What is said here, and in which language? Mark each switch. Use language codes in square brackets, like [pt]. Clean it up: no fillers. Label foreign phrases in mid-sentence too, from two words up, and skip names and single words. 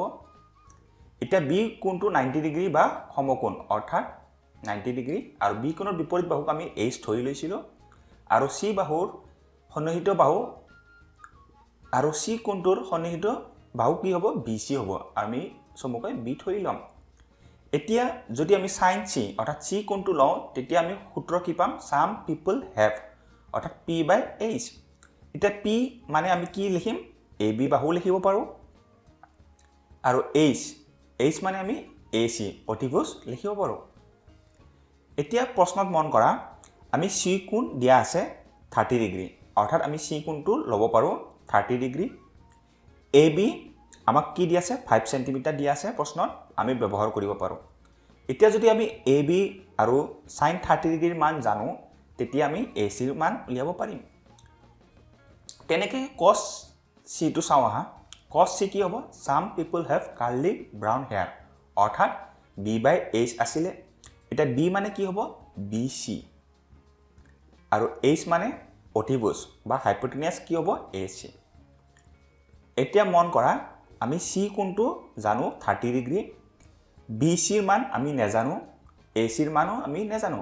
[as] এটা b কোণটো 90 ডিগ্ৰী বা সমকোণ অৰ্থাৎ 90 ডিগ্ৰী আৰু b কোণৰ বিপৰীত বাহুক আমি h ধৰি লৈছিলো আৰু c বাহুৰ সন্নিহিত বাহু আৰু c কোণটোৰ সন্নিহিত বাহু কি হ'ব bc হ'ব। আমি সমকৈ b ধৰি লম। এতিয়া যদি আমি sin c অৰ্থাৎ c কোণটো লওঁ তেতিয়া আমি সূত্ৰ কি পাম [en] some people have [as] অৰ্থাৎ p/h। এটা p মানে আমি কি লিখিম ab বাহু লিখিব পাৰো আৰু h মানে আমি ac অতিভুজ লিখিব পাৰো। এতিয়া প্ৰশ্নত মন কৰা আমি c কোণ দিয়া আছে 30 ডিগ্ৰী অৰ্থাৎ আমি c কোণটো ল'ব পাৰো 30 ডিগ্ৰী। ab আমাক কি দিয়া আছে 5 সেন্টিমিটাৰ দিয়া আছে প্ৰশ্নত আমি ব্যৱহাৰ কৰিব পাৰো। এতিয়া যদি আমি ab আৰু sin 30 ডিগ্ৰীৰ মান জানো তেতিয়া আমি ac ৰ মান উলিয়াব পাৰিম। তেনেকে cos c টো চাও আহা cos c কি হ'ব [en] some people have curly brown hair [as] অৰ্থাৎ b/h আছিলে। এটা b মানে কি হ'ব bc আৰু h মানে অতিভুজ বা হাইপোটেনিয়াছ কি হ'ব ac। এতিয়া মন কৰা আমি c কোণটো জানো 30 ডিগ্ৰী bc ৰ মান আমি নেজানো ac ৰ মানো আমি নেজানো।